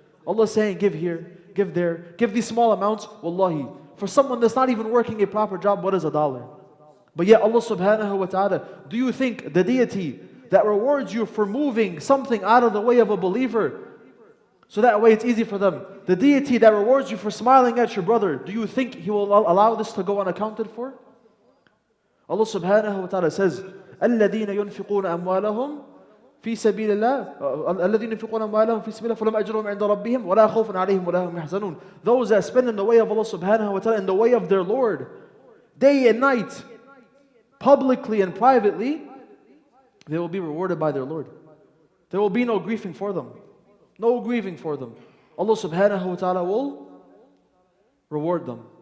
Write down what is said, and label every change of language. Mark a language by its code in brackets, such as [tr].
[en] Allah's saying give here, give there, give these small amounts. Wallahi, for someone that's not even working a proper job, what is $1? But yet Allah subhanahu wa ta'ala, do you think the deity that rewards you for moving something out of the way of a believer, so that way it's easy for them, the deity that rewards you for smiling at your brother, do you think He will allow this to go unaccounted for? Allah subhanahu wa ta'ala says, [ar] الَّذِينَ يُنْفِقُونَ أَمْوَالَهُمْ في سبيل الله الذين ينفقون أموالهم في سبيل الله فلهم أجرهم عند ربهم ولا خوف عليهم ولا هم يحزنون. [en] Those that spend in the way of Allah subhanahu wa ta'ala, in the way of their Lord, day and night, publicly and privately, they will be rewarded by their Lord. There will be no grieving for them. No grieving for them. Allah subhanahu wa ta'ala will reward them.